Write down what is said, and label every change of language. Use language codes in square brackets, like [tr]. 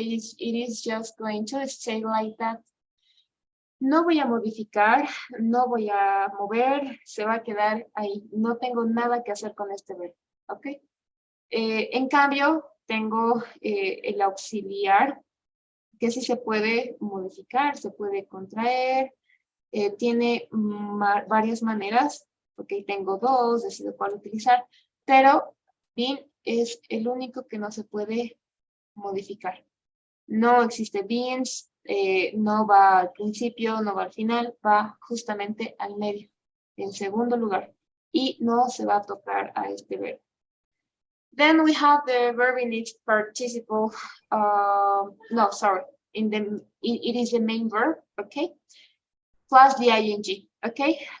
[en] It is just going to stay like that. [es] No voy a modificar, no voy a mover, se va a quedar ahí. No tengo nada que hacer con este verbo, ¿ok? En cambio, tengo el auxiliar, que sí se puede modificar, se puede contraer, tiene varias maneras, ok, tengo 2, decido cuál utilizar, pero been es el único que no se puede modificar. No existe beans, no va al principio, no va al final, va justamente al medio, en segundo lugar, y no se va a tocar a este verbo. [en] Then we have the verb in its participle, no, sorry, it is the main verb, okay, plus the ing, okay.